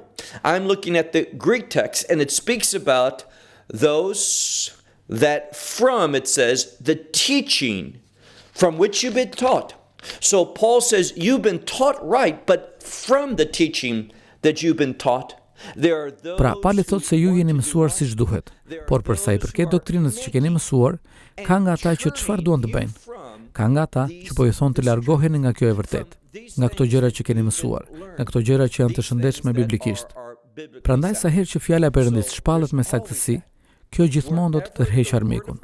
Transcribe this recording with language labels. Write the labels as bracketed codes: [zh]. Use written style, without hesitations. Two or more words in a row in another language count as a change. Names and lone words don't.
[en] I'm looking at the Greek text, and it speaks about those that from, it says, the teaching from which you've been taught. So Paul says you've been taught right, but from the teaching that you've been taught, there are those. [sq] Pra, Pali thot se ju jeni mësuar siç duhet, por për sa i përket doktrinës që keni mësuar, ka nga ata që çfarë duan të bëjnë. Ka nga ata që po i thonë të largoheni nga kjo e vërtet, nga këto gjëra që keni mësuar, nga këto gjëra që janë të shëndetshme biblikisht. Prandaj sa herë që fjala e Perëndis shpallet me saktësi, kjo gjithmonë do të tërheqë armikun.